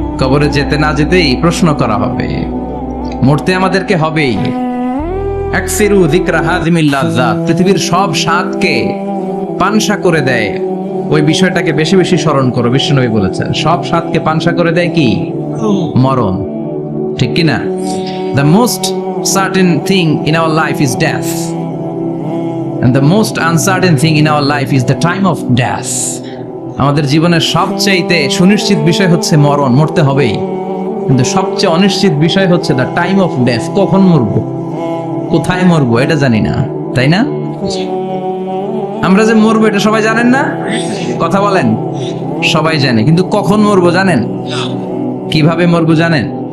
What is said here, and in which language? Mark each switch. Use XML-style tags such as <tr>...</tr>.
<bn>কবরে যেতে না যেতেই প্রশ্ন করা হবে। মরতে আমাদেরকে হবেই।</bn> <ar>আকসিরু যিকরা হাযিমিল লাযযাত,</ar> <bn>পৃথিবীর সব স্বাদকে পানসা করে দেয় ওই বিষয়টাকে বেশি বেশি স্মরণ করো। বিশ্বনবী বলেছেন সব স্বাদকে পানসা করে দেয় কি? মরণ। ঠিক কি না?</bn> <en>The most certain thing in our life is death, and the most uncertain thing in our life is the time of death.</en> <bn>আমাদের জীবনের সবচেয়ে সুনিশ্চিত বিষয় হচ্ছে মরণ, মরতে হবেই। কিন্তু সবচেয়ে অনিশ্চিত বিষয় হচ্ছে</bn> <en>the time of death,</en> <bn>কখন মরবো, কোথায় মরবো এটা জানি না, তাই না? আমরা যে মরবো এটা সবাই জানেন না? কথা বলেন। সবাই জানে, কিন্তু কখন মরবো জানেন? কিভাবে মরবো জানেন?</bn>